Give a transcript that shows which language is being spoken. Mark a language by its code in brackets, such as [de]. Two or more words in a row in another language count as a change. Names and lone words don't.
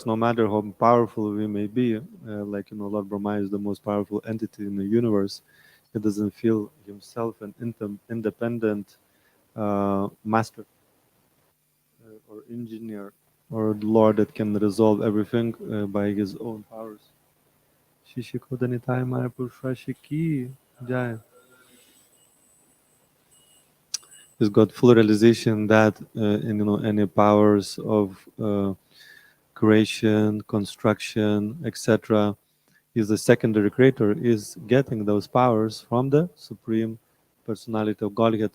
[en] No matter how powerful we may be, like Lord Brahma is the most powerful entity in the universe. He doesn't feel himself an independent master or engineer or Lord that can resolve everything by his own powers. Shishikodanitaya Marapurusha ki Jaya. He's got full realization that in any powers of creation, construction, etc. He's the secondary creator, is getting those powers from the Supreme Personality of Godhead.